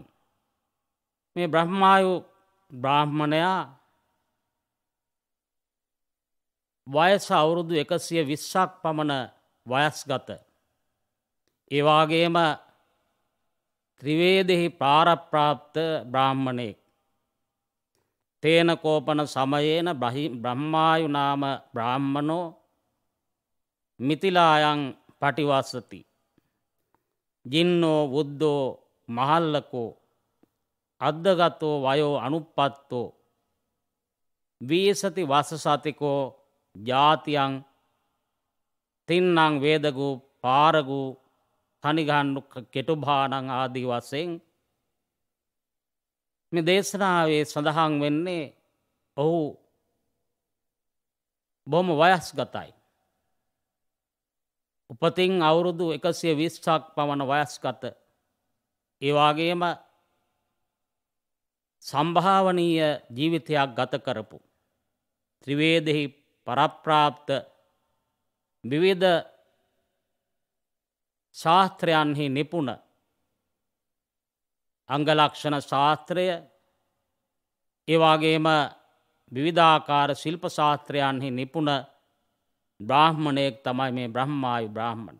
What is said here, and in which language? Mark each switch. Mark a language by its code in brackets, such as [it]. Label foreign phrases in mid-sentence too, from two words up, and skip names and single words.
[si] මේ බ්‍රහ්මායු බ්‍රාහ්මණයා වයස අවුරුදු 120ක් පමණ වයස්ගත. ඒ වගේම ත්‍රිවේදෙහි ප්‍රාරප්‍රාප්ත බ්‍රාහ්මණයෙක්. [pi] තේන කෝපන සමයේන බ්‍රහ්මායු නාම බ්‍රාහ්මනෝ මිතිලායන් පටිවස්සති. ජින්නෝ වුද්ධෝ මහල්ලකෝ අද්දගතෝ වයෝ අනුප්පත්තෝ වීසති වසසතිකෝ ජාතියන් තින්නං වේදගු පාරගු තනිගහන්ඩු කෙටුභානං [si] ආදී වශයෙන් මේ දේශනාවේ සඳහන් වෙන්නේ ඔහු බොහොම වයස්ගතයි. උපතින් අවුරුදු 120ක් පමණ වයස්ගත. ඒ වගේම සම්භාවනීය ජීවිතයක් ගත කරපු ත්‍රිවේදෙහි පරප්‍රාප්ත විවිධ ශාස්ත්‍රයන්හි නිපුණ අංගලක්ෂණ ශාස්ත්‍රය, ඒ වගේම විවිධාකාර ශිල්ප ශාස්ත්‍රයන්හි නිපුණ බ්‍රාහ්මණයෙක් තමයි මේ බ්‍රහ්මායු බ්‍රාහ්මණය.